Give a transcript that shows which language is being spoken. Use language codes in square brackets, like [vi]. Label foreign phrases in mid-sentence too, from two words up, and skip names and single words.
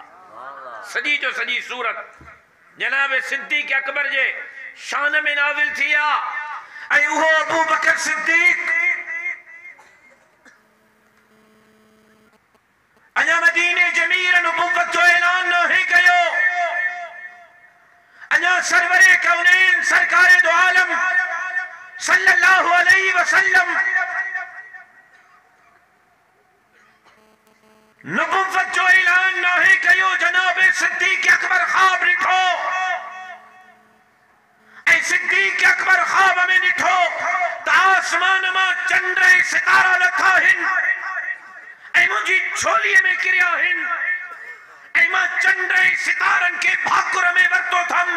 [sd] सजी जो सजी सूरत जनाब सिद्दीक अकबर जे शान में नाज़िल थी आ। ऐं उहो अबू बकर सिद्दीक अञा मदीने जे मीर नबुव्वत जो ऐलान न कयो, अञा सरवरे कौनैन सरकारे दो आलम [ar] صلى الله عليه وسلم [sd] नबुव्वत जो ऐलान न कयो। जनाब सिद्दीक अकबर ख्वाब ॾिठो, ऐं सिद्दीक अकबर ख्वाब में ॾिठो त आसमान मां चंड ऐं सितारा लथा आहिनि ऐं मुंहिंजी झोलीअ में किरिया आहिनि, ऐं मां चंड ऐं सितारनि खे भाकुर में वरितो थमि।